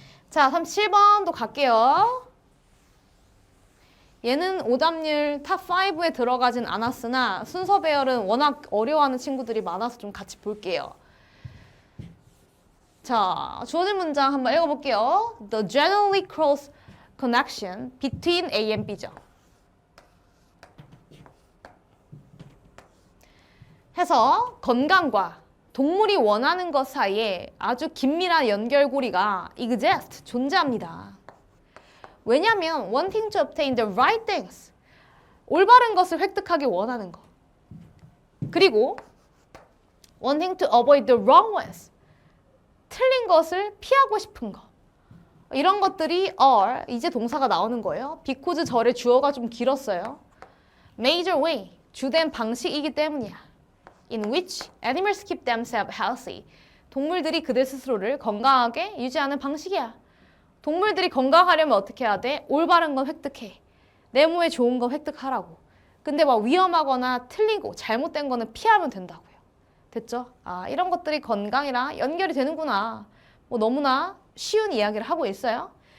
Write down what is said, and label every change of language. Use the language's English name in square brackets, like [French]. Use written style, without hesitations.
[Korean] 자, 37번도 갈게요. 얘는 오답률 탑5에 들어가진 않았으나 순서 배열은 워낙 어려워하는 친구들이 많아서 좀 같이 볼게요. 자, 주어진 문장 한번 읽어볼게요. [English] The generally close connection between A and B죠. [Korean] 해서 건강과 동물이 원하는 것 사이에 아주 긴밀한 연결고리가 exist, 존재합니다. [English] 왜냐하면 wanting to obtain the right things, [Korean] 올바른 것을 획득하기 원하는 것. [English] 그리고 wanting to avoid the wrong ones, [Korean] 틀린 것을 피하고 싶은 것. 이런 것들이 are, 이제 동사가 나오는 거예요. because 절의 주어가 좀 길었어요. [English] major way, [Korean] 주된 방식이기 때문이야. [English] in which animals keep themselves healthy. [Korean] 동물들이 그들 스스로를 건강하게 유지하는 방식이야. 동물들이 건강하려면 어떻게 해야 돼? 올바른 건 획득해. 내 몸에 좋은 건 획득하라고. 근데 막 위험하거나 틀리고 잘못된 거는 피하면 된다고요. 됐죠? 아, 이런 것들이 건강이랑 연결이 되는구나. 뭐 너무나 쉬운 이야기를 하고 있어요.